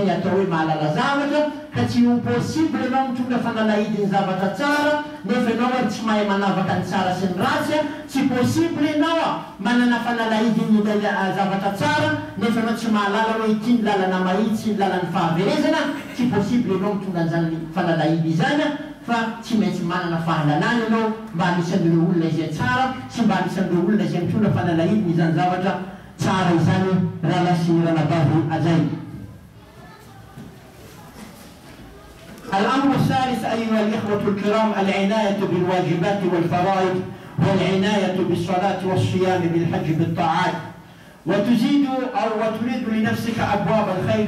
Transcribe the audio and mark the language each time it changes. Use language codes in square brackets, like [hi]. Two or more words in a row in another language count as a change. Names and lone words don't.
[mg] ny atao hoe mahalala zavatra ka tsy possible ianao mitondra fanalahidiny zavatra tsara nefa ianao tsy mahay manavaka ny tsara sy ny ratsy tsy possible ianao manana fanalahidiny zavatra tsara nefa ianao tsy mahalala hoe ity ny lalana mahitsy ny lalany fahaverezana tsy possible ianao mitondra an'izany fanalahidy izany fa tsy maintsy manana fahalalana ianao mba anisan'ireo olona izay tsara sy mba anisan'ireo olona izay mitondra fanalahidiny izany zavatra tsara izany raha lasirana bavy azay. [ar] الأمر الثالث أيها الإخوة الكرام العناية بالواجبات والفرائض والعناية بالصلاة والصيام بالحج بالطاعات وتزيد أو وتريد لنفسك أبواب الخير